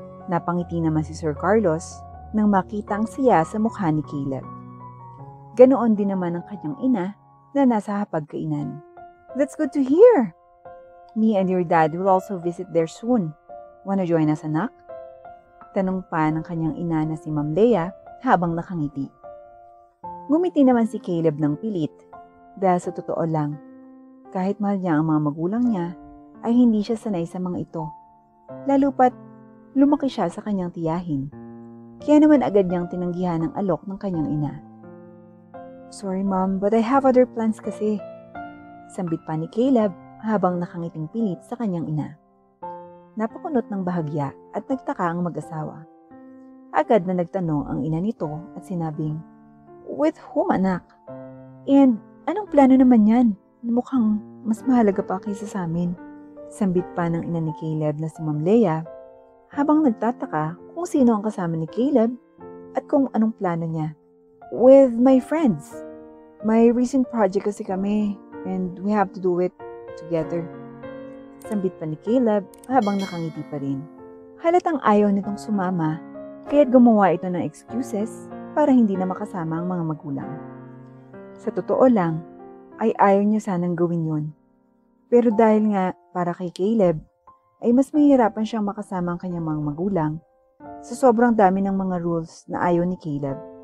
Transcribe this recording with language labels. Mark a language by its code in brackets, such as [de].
[tl] Napangiti naman si Sir Carlos nang makita ang siya sa mukha ni Caleb. Ganoon din naman ang kanyang ina na nasa hapagkainan. [en] "That's good to hear. Me and your dad will also visit there soon. Wanna join us, anak?" [tl] Tanong pa ng kanyang ina na si Ma'am Leia habang nakangiti. Ngumiti naman si Caleb ng pilit dahil sa totoo lang, kahit mahal niya ang mga magulang niya, ay hindi siya sanay sa mga ito. Lalo pat lumaki siya sa kanyang tiyahin. Kaya naman agad niyang tinanggihan ang alok ng kanyang ina. [en] "Sorry Mom, but I have other plans [tl] kasi." Sambit pa ni Caleb habang nakangiting pilit sa kanyang ina. Napakunot ng bahagya at nagtaka ang mag-asawa. Agad na nagtanong ang ina nito at sinabing, [en] "With whom, [tl] anak? And anong plano naman yan? Mukhang mas mahalaga pa kaysa sa amin." Sambit pa ng ina ni Caleb na si Ma'am Leia habang nagtataka kung sino ang kasama ni Caleb at kung anong plano niya. [en] "With my friends. [tl] May recent project kasi kami [en] and we have to do it together." [tl] Sambit pa ni Caleb habang nakangiti pa rin. Halatang ayaw nitong sumama kaya't gumawa ito ng excuses para hindi na makasama ang mga magulang. Sa totoo lang, ay ayaw niya sanang gawin yun. Pero dahil nga para kay Caleb, ay mas mahihirapan siyang makasama ang kanyang mga magulang sa sobrang dami ng mga rules na ayaw ni Caleb.